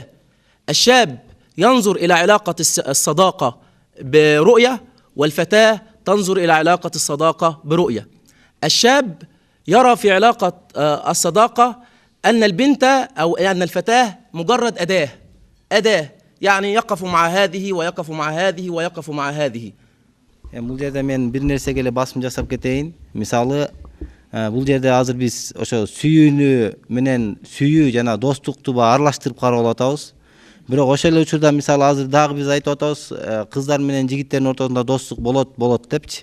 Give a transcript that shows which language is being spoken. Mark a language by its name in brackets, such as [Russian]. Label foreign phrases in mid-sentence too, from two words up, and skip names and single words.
[Arabic] الشاب ينظر إلى علاقة الصداقة برؤية، والفتاة تنظر إلى علاقة الصداقة برؤية. الشاب يرى في علاقة الصداقة أن البنت أو أن الفتاة مجرد أداة، يعني يقف مع هذه ويقف مع هذه ويقف مع هذه. [Kyrgyz] Бул жерде мен бир нерсеге эле басым жасап кетейин. Мисалы, бул жерде азыр биз ошо сүйүүнү менен сүйүү жана достукту аралаштырып карап атабыз. Бирок ошол эле учурда мисалы азыр дагы биз айтып атабыз, кыздар менен жигиттердин ортосунда достук болот депчи.